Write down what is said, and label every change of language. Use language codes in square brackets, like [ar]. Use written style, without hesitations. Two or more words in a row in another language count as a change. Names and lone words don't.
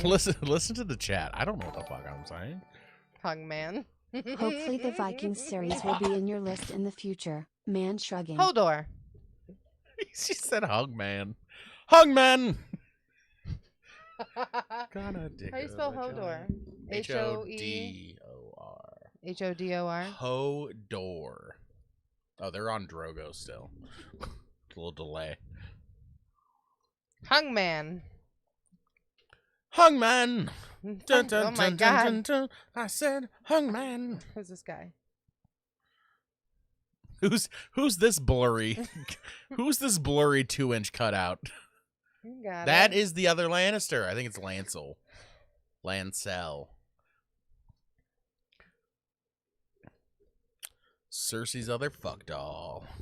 [en] Listen to the chat. I don't know what the fuck I'm saying. Hungman. Hopefully the Vikings series will be in your list in the future. Man shrugging. Hodor. She said Hungman. Hungman! Gonna dig How do you spell Hodor? H-O-D-O-R. H-O-D-O-R? Hodor. Oh, they're on Drogo still. A little delay. Hungman. Hungman! Dun, dun, Oh my dun, God. dun, dun, dun. I said Hungman. Who's this guy? Who's this blurry? Who's this blurry 2-inch cutout? You got That it. is the other Lannister. I think it's Lancel. Cersei's other fuck doll.